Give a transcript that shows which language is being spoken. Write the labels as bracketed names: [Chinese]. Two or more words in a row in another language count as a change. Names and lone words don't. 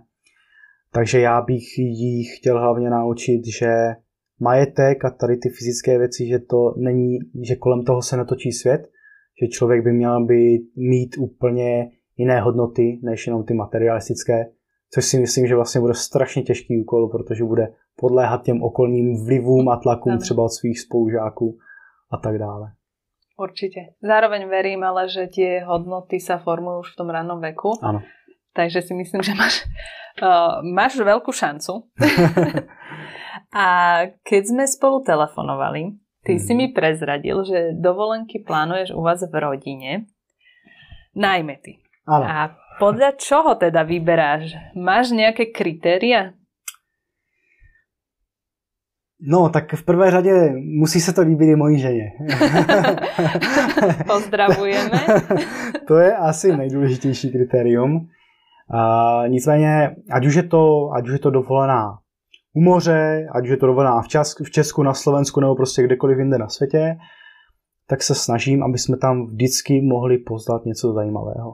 [Czech] Takže já bych jí chtěl hlavně naučit, že majetek a tady ty fyzické věci, že to není, že kolem toho se netočí svět, že člověk by měl mít úplně jiné hodnoty, než jenom ty materialistické, což si myslím, že vlastně bude strašně těžký úkol, protože bude podléhat těm okolním vlivům a tlakům třeba od svých spolužáků a tak dále. [Slovak] Určite. Zároveň verím, ale že tie hodnoty sa formujú už v tom rannom veku. Áno. Takže si myslím, že máš veľkú šancu. A keď sme spolu telefonovali, ty si mi prezradil, že dovolenky plánuješ u vás v rodine. Najmä ty. Áno. A podľa čoho teda vyberáš? Máš nejaké kritéria? [Czech] No, tak v prvé řadě musí se to líbit i mojí ženě. [Slovak] Pozdravujeme. [Czech] To je asi nejdůležitější kritérium. Nicméně, ať už je to dovolená u moře, ať už je to dovolená v Česku, na Slovensku nebo prostě kdekoliv jinde na světě, tak se snažím, aby jsme tam vždycky mohli poznat něco zajímavého.